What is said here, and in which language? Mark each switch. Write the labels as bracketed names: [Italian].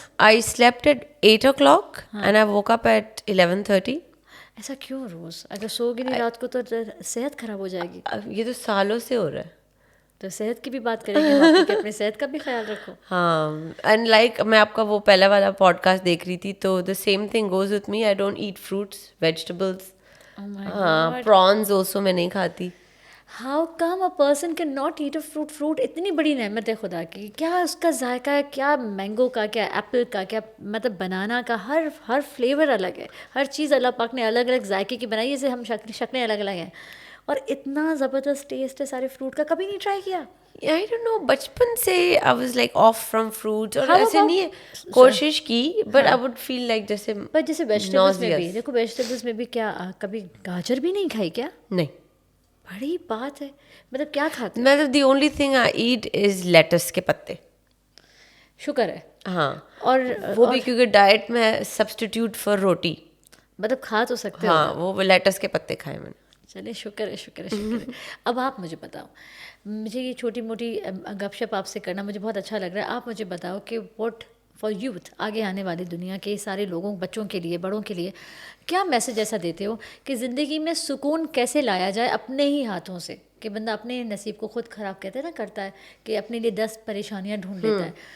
[English] I slept at 8 o'clock and I woke up at 11:30. [Urdu] ایسا کیوں روز؟ اگر سو گی نہیں رات کو تو صحت خراب ہو جائے گی. یہ تو سالوں سے ہو رہا ہے. تو صحت کی بھی بات کریں گے کہ اپنی صحت کا بھی خیال رکھو. ہاں اینڈ لائک میں آپ کا وہ پہلا والا پوڈ کاسٹ دیکھ رہی تھی, تو [English] The same thing goes with me. I don't eat fruits, vegetables. [Urdu] ہاں پرانز آلسو میں نہیں کھاتی. [English] How come a person can not eat a fruit. [Urdu] Fruit اتنی بڑی نعمت ہے خدا کی, کیا اس کا ذائقہ ہے, کیا مینگو کا, کیا ایپل کا, کیا مطلب بنانا کا, ہر فلیور الگ ہے, ہر چیز اللہ پاک نے الگ الگ ذائقے کی بنائی ہے, جیسے ہم شکلیں الگ الگ ہیں, اور اتنا زبردست ٹیسٹ ہے سارے فروٹ کا. کبھی نہیں ٹرائی کیا؟ [English] I don't know, [Urdu] بچپن سے [English] I was like off from fruits, [Urdu] اور ایسے نہیں ہے, کوشش کی [English] but I would feel like جیسے [Urdu] پر جیسے ویجیٹیبلس میں بھی دیکھو, ویجیٹیبلس میں بھی کیا کبھی گاجر بھی نہیں کھائی کیا؟ نہیں. بڑی بات ہے, مطلب کیا کھاتے؟ [English] مطلب the only thing I eat is lettuce [Urdu] کے پتے. شکر ہے. ہاں, اور وہ بھی کیونکہ ڈائٹ میں سبسٹیٹیوٹ فار روٹی. مطلب کھا تو سکتے ہو. ہاں, وہ لیٹس کے پتے کھائے میں نے. چلے شکر ہے شکر ہے شکر ہے. اب آپ مجھے بتاؤ, مجھے یہ چھوٹی موٹی گپ شپ آپ سے کرنا مجھے بہت اچھا لگ رہا ہے. آپ مجھے بتاؤ کہ [English] what for youth, [Urdu] آگے آنے والی دنیا کے سارے لوگوں, بچوں کے لیے, بڑوں کے لیے, کیا میسج ایسا دیتے ہو کہ زندگی میں سکون کیسے لایا جائے اپنے ہی ہاتھوں سے, کہ بندہ اپنے نصیب کو خود خراب کہتے ہیں نا, کرتا ہے کہ اپنے لیے 10 پریشانیاں ڈھونڈ لیتا ہے.